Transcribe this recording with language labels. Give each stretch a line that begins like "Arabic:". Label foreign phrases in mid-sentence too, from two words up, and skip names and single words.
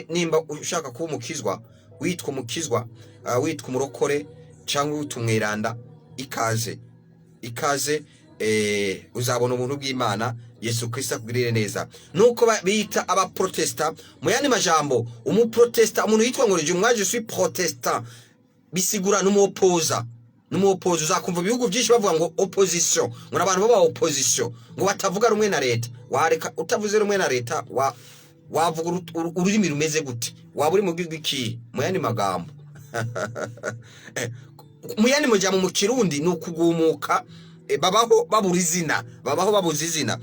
Rundi: Nimba ushaka kuba umukizwa, witwa umukizwa, witwa umurokore cyangwa utumweranda, ikaze uzabona ubuntu bw'Imana. Yesu Kristo akugirire neza. Nuko bita aba protesta. Mu yandi majambo, umuprotesta, umuntu yitwa ngo
French: je suis protestant,
Rundi: bisigura n'umuopoza. Uzakumva ibihugu byinshi bavuga ngo opposition, ngo abantu baba opposition, ngo batavuga rumwe na leta. Wareka utavuze rumwe na leta, wavuga ururimi rumeze gute? Waba uri mu bw'iki? Mu yandi magambo mu yandi mujambo mu Kirundi ni ukugumuka, babaho babuze izina.